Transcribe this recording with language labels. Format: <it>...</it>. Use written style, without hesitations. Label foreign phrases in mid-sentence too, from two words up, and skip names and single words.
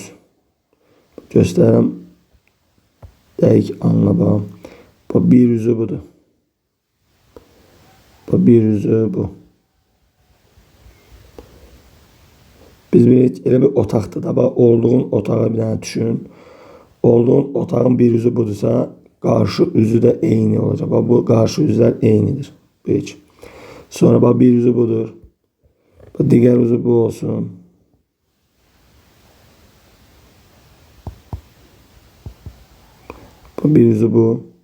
<az>Göstərirəm. Dəqiq anla bax. Bax bir üzü budur. Bax bir üzü bu. Biz elə bir otaqda da bax olduğun otağa bir dənə düşün. Olduğun otağın bir üzü budursa</az> <tr>Karşı üzü de eyni olacak. Bak bu karşı üzler eynidir. Bu iki. Sonra bak bir üzü budur. Bak diğer üzü bu olsun.</tr> <az>Bu bir üzü bu.</az>